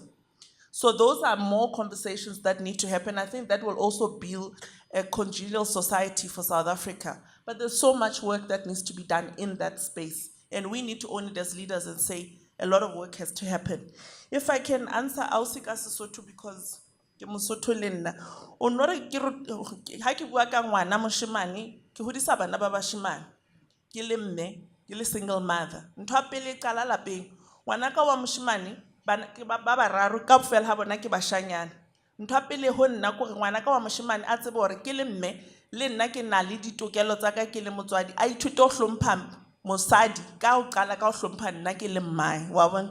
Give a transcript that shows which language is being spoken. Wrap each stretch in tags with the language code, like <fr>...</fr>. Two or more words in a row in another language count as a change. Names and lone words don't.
<en>So those are more conversations that need to happen. I think that will also build a congenial society for South Africa. But there's so much work that needs to be done in that space. And we need to own it as leaders and say, a lot of work has to happen. If I can answer</en> <st>Ausika Sesotho, because ke Mosotho le nna. O no re ha ke bua ka ngwana moshemane, ke hodisa bana ba bashemane. Ke le mme, ke le</st> <en>single mother.</en> <st>Ntho ya pele e qala lapeng. Ngwana ka wa moshemane ke ba bararo kaofela ha bona ke bashanyana. Ntho ya pele ho nna ke hore ngwana ka wa moshemane a tsebe hore ke le mme le nna ke na le ditokelo tsa ka ke le motswadi. A ithute ho hlompha mosadi ka ho qala ka ho hlompha nna ke le mmae wa bona.</st>